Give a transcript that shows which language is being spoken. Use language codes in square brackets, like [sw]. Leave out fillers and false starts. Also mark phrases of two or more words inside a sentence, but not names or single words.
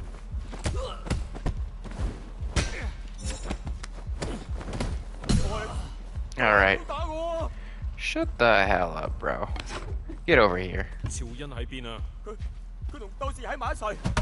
[en] All right. [yue] 打我啊！ [en] Shut the hell up, bro. Get over here. [yue] 趙恩喺邊啊？佢同鬥士喺埋一齊。